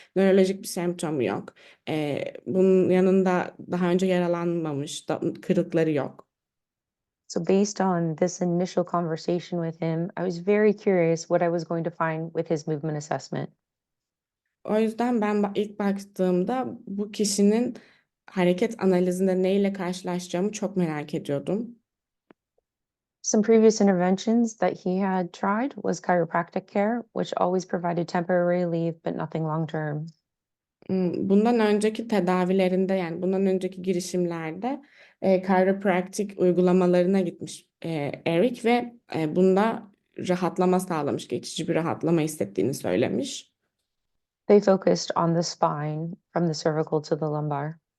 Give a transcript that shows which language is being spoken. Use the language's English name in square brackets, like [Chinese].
[Turkish] Nörolojik bir semptomu yok. Bunun yanında daha önce yaralanmamış, kırıkları yok. [English] So based on this initial conversation with him, I was very curious what I was going to find with his movement assessment. [Turkish] O yüzden ben ilk baktığımda bu kişinin hareket analizinde neyle karşılaşacağımı çok merak ediyordum. [English] Some previous interventions that he had tried was chiropractic care, which always provided temporary relief, but nothing long term. [Turkish] Bundan önceki tedavilerinde, yani bundan önceki girişimlerde chiropractic uygulamalarına gitmiş Eric ve bunda rahatlama sağlamış, geçici bir rahatlama hissettiğini söylemiş. [English] They focused on the spine from the cervical to the lumbar.